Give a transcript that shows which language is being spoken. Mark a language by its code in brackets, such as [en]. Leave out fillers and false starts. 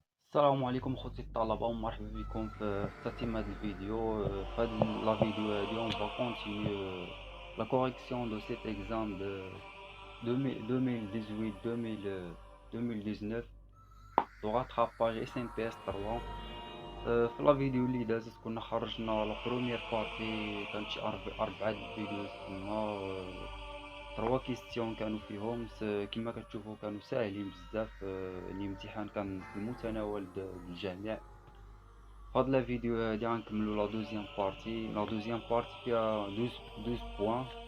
[ar] السلام عليكم خوتي الطلبة ومرحبا بكم في تتمة هذا الفيديو. في هذه لا فيديو هذه [fr] on va continuer la correction de cet examen de 2018-2019 de rattrapage SMPS 3. [ar] في لا فيديو اللي دازت كنا خرجنا لا بروميير بارتي، كانت شي 4 الفيديو تما. 3 كيستيون كانوا فيهم كما كتشوفوا كانوا ساهلين بزاف. الامتحان كان في المتناول الجميع. فهاد لا فيديو هادي غنكملو لا دوزيام بارتي فيها 12 بوان.